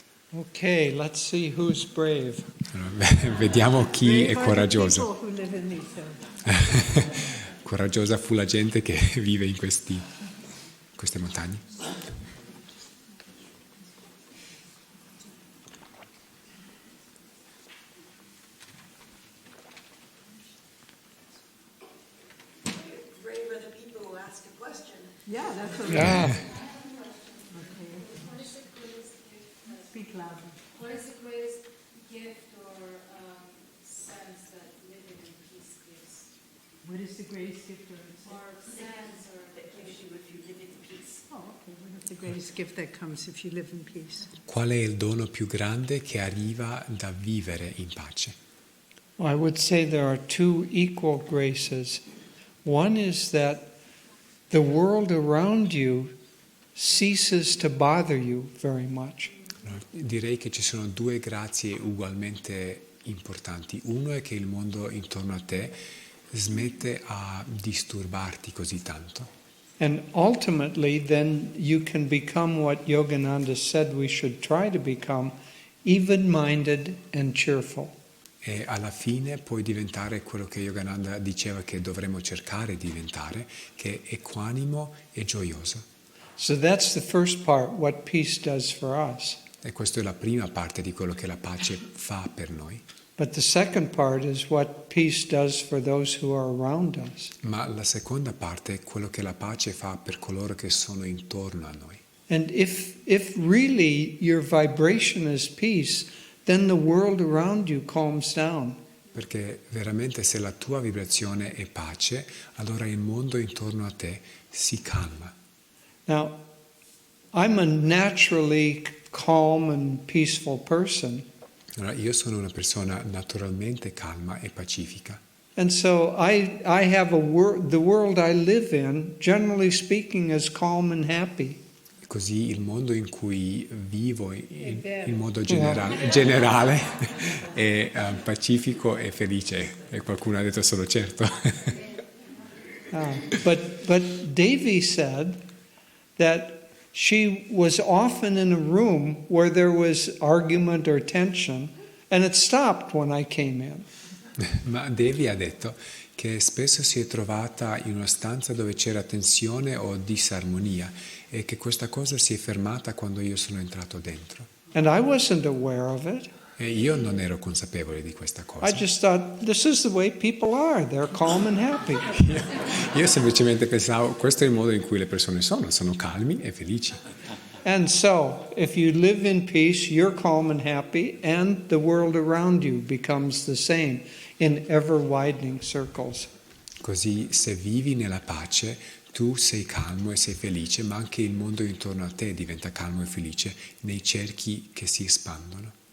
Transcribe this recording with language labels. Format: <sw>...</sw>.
<en>Okay, let's see who's brave.</en> <it>Allora, vediamo chi è coraggioso.</it> <en>People who live in these hills.</en> <it>Coraggiosa fu la gente che vive in queste montagne.</it> <en>Brave are the people who ask a question. Yeah, that's what Yeah. Speak louder. What is the greatest gift or sense that living in peace gives? What is the greatest gift Or sense or That gives you if you live in peace. Oh, okay. What is the greatest gift that comes if you live in peace?</en> <it>Qual è il dono più grande che arriva da vivere in pace?</it> <en>Well, I would say there are two equal graces. One is that the world around you ceases to bother you very much.</en> <it>Direi che ci sono due grazie ugualmente importanti. Uno è che il mondo intorno a te smette a disturbarti così tanto.</it> <en>And ultimately, then you can become what Yogananda said we should try to become, even-minded and cheerful.</en> <it>E alla fine puoi diventare quello che Yogananda diceva che dovremmo cercare di diventare, che è equanimo e gioioso.</it> <en>So that's the first part, what peace does for us.</en> <it>E questa è la prima parte di quello che la pace fa per noi.</it> <en>But the second part is what peace does for those who are around us.</en> <it>Ma la seconda parte è quello che la pace fa per coloro che sono intorno a noi.</it> <en>And if really your vibration is peace, then the world around you calms down.</en> <it>Perché veramente se la tua vibrazione è pace, allora il mondo intorno a te si calma.</it> <en>Now, I'm a naturally calm and peaceful person.</en> <it>Allora, io sono una persona naturalmente calma e pacifica.</it> <en>And so I have the world I live in, generally speaking, is calm and happy.</en> <it>Così il mondo in cui vivo in modo generale è pacifico e felice. E qualcuno ha detto solo certo.</it> <en>But Devi said that she was often in a room where there was argument or tension, and it stopped when I came in.</en> <it>Ma Devi ha detto che spesso si è trovata in una stanza dove c'era tensione o disarmonia e che questa cosa si è fermata quando io sono entrato dentro.</it> <en>And I wasn't aware of it.</en> <it>E io non ero consapevole di questa cosa.</it> <en>I just thought, this is the way people are. They're calm and happy.</en> <it>Io semplicemente pensavo, questo è il modo in cui le persone sono calmi e felici.</it> <en>And so, if you live in peace, you're calm and happy, and the world around you becomes the same in ever-widening circles.</en> <it>Così se vivi nella pace, tu sei calmo e sei felice, ma anche il mondo intorno a te diventa calmo e felice nei cerchi che si espandono.</it>